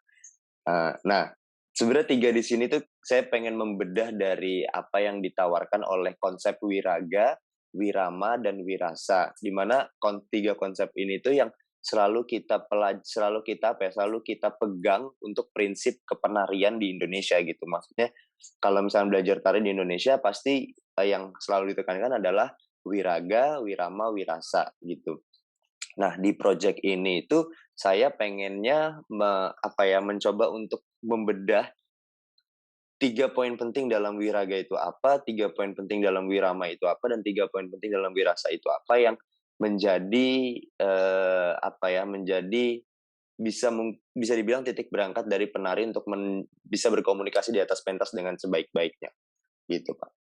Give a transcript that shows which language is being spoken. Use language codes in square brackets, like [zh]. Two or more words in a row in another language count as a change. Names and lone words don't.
[id] Nah, sebenarnya 3 di sini tuh saya pengen membedah dari apa yang ditawarkan oleh konsep wiraga, wirama, dan wirasa. Di mana 3 konsep ini tuh yang selalu kita pegang untuk prinsip kepenarian di Indonesia gitu. Maksudnya kalau misalnya belajar tari di Indonesia pasti, yang selalu ditekankan adalah wiraga, wirama, wirasa gitu. Nah, di project ini itu saya pengennya mencoba untuk membedah 3 poin penting dalam wiraga itu apa, 3 poin penting dalam wirama itu apa, dan 3 poin penting dalam wirasa itu apa yang menjadi, menjadi bisa dibilang titik berangkat dari penari untuk bisa berkomunikasi di atas pentas dengan sebaik-baiknya, gitu, Pak.